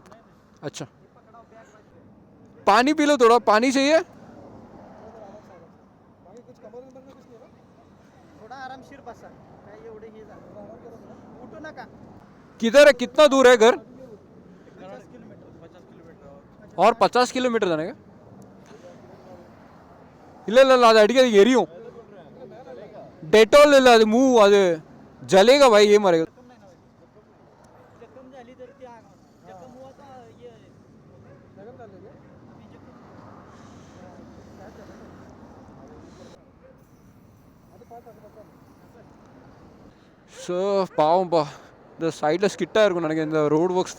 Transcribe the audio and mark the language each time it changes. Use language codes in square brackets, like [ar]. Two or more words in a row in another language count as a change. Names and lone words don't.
[hi] अच्छा, पानी पी लो, थोड़ा पानी चाहिए. किधर है, कितना दूर है घर? 50 किलोमीटर और 50 किलोमीटर जाने का. [kn] ಇಲ್ಲ ಅದು ಅಡಿಗೆ ಎರಿಯು ಡೆಟಾಲ್ ಇಲ್ಲ, ಅದು ಮೂವ್ ಅದು [hi] जलेगा भाई ये मरेगा. [ta] ஸோ பாவம்பா, இந்த சைடில் ஸ்கிட்டாக இருக்கும் நினைக்கிறேன்.